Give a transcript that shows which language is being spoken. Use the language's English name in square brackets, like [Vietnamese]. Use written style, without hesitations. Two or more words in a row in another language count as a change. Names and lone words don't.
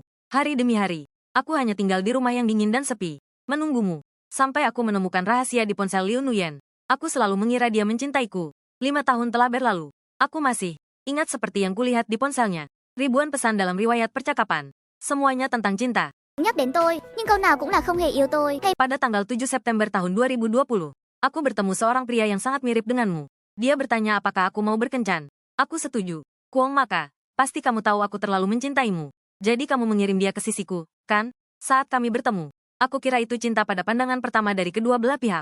[Indonesian] Hari demi hari, aku hanya tinggal di rumah yang dingin dan sepi, menunggumu. Sampai aku menemukan rahasia di ponsel Liu Nuyen. Aku selalu mengira dia mencintaiku. 5 tahun telah berlalu. Aku masih ingat seperti yang kulihat di ponselnya. Ribuan pesan dalam riwayat percakapan. Semuanya tentang cinta. [Vietnamese] Nhắc đến tôi, nhưng câu nào cũng là không hề yêu tôi. [Indonesian] Pada tanggal 7 September tahun 2020, aku bertemu seorang pria yang sangat mirip denganmu. Dia bertanya apakah aku mau berkencan. Aku setuju. Kuong Maka, pasti kamu tahu aku terlalu mencintaimu. Jadi kamu mengirim dia ke sisiku, kan? Saat kami bertemu, aku kira itu cinta pada pandangan pertama dari kedua belah pihak.